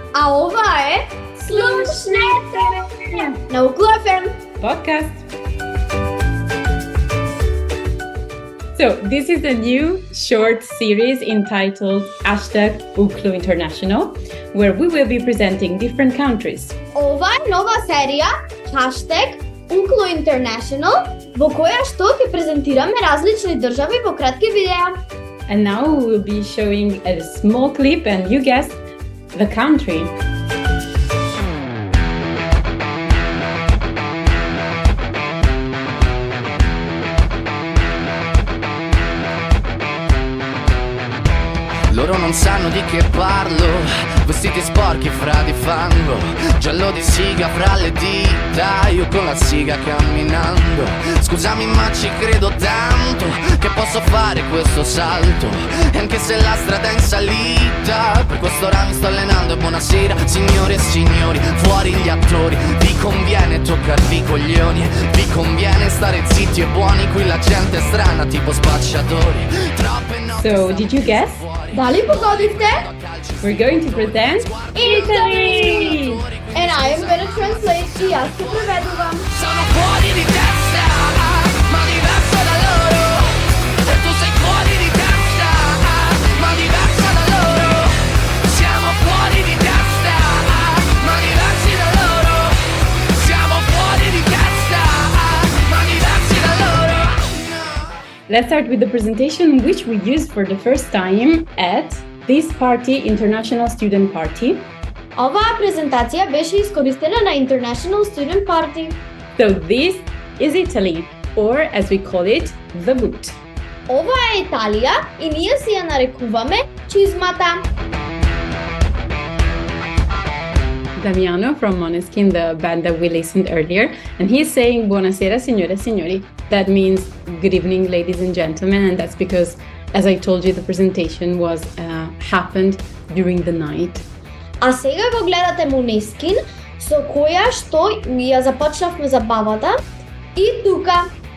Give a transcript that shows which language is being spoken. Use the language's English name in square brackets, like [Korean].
[Macedonian] а ова е Слушнете на УКЛО FM. [English] Podcast. So this is a new short series entitled #UKLO International, where we will be presenting different countries. [Macedonian] Ова е нова серија, хаштег Unklo International, во која што ќе презентираме различни држави во кратки видеа. [English] And now we will be showing a small clip and you guess the country. [Italian] Loro non sanno di che parlo, vestiti sporchi fra di fango, giallo di siga fra le dita, io con la siga camminando. Scusami ma ci credo tanto, che posso fare questo salto, e anche se la strada è in salita, per quest'ora mi sto allenando e buonasera signore e signori, fuori gli attori, vi conviene toccarvi i coglioni, vi conviene stare zitti e buoni, qui la gente è strana tipo spacciatori. Troppe notti. [English] So, did you guess? [Macedonian] Дали погодихте? [English] We're going to present Italy! And I am gonna translate [Macedonian] и аз ще преведувам. [Italian] Sono fuori di testa, ma diverso da loro. E tu sei fuori di testa, ma diversa da loro. Siamo fuori di testa, ma diversi da loro. Siamo fuori di testa, ma diversi da loro. [English] Let's start with the presentation which we used for the first time at this party, International Student Party. [Macedonian] Оваа презентација беше искористена на International Student Party. [English] So this is Italy, or as we call it, the boot. [Macedonian] Ова е Италија и ние си ја нарекуваме чизмата. [English] Damiano from Måneskin, the band that we listened earlier, and he's saying [Italian] Buonasera signore e signori. [English] That means good evening ladies and gentlemen, and that's because, as I told you, the presentation was happened during the night. [Macedonian] А сега го гледате Måneskin, со која што ја започнавме забавата и тука.